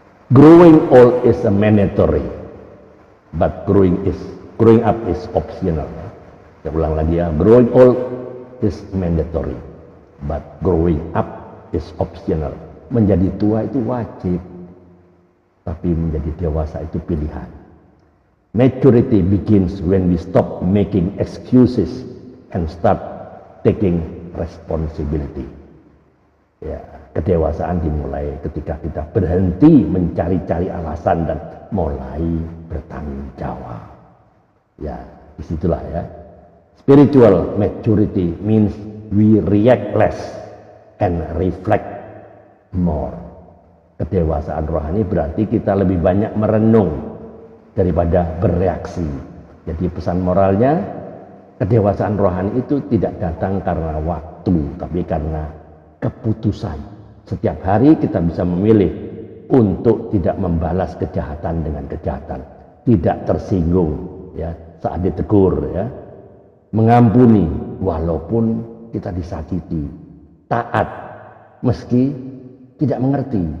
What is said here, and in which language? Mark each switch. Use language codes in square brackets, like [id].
[en] Growing old is a mandatory, but growing up is optional ya. [id] Saya ulang lagi ya. [en] Growing old is mandatory, but growing up is optional. [id] Menjadi tua itu wajib, tapi menjadi dewasa itu pilihan. [en] Maturity begins when we stop making excuses and start taking responsibility. [id] Ya, kedewasaan dimulai ketika kita berhenti mencari-cari alasan dan mulai bertanggung jawab. Ya, disitulah ya. [en] Spiritual maturity means we react less and reflect more. [id] Kedewasaan rohani berarti kita lebih banyak merenung daripada bereaksi. Jadi pesan moralnya, kedewasaan rohani itu tidak datang karena waktu, tapi karena keputusan. Setiap hari kita bisa memilih untuk tidak membalas kejahatan dengan kejahatan, tidak tersinggung ya saat ditegur ya, mengampuni walaupun kita disakiti, taat meski tidak mengerti.